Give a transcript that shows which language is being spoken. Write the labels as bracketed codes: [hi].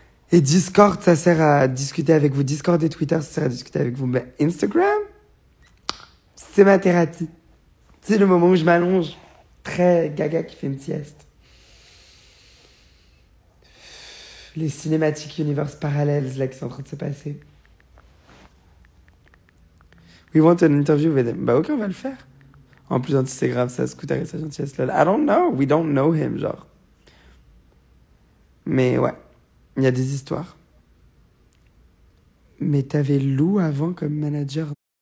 [fr] Et Discord, ça sert à discuter avec vous. Discord et Twitter, ça sert à discuter avec vous. Mais Instagram, c'est ma thérapie. C'est le moment où je m'allonge. Très gaga qui fait une sieste. Les cinématiques universe parallèles, là, qui sont en train de se passer. [en] We want an interview with him. [fr] Bah, ok, on va le faire. En plus, c'est grave, ça, Scooter et sa gentillesse là. [en] I don't know. We don't know him, [fr] genre. Mais ouais, il y a des histoires. Mais t'avais Lou avant comme manager.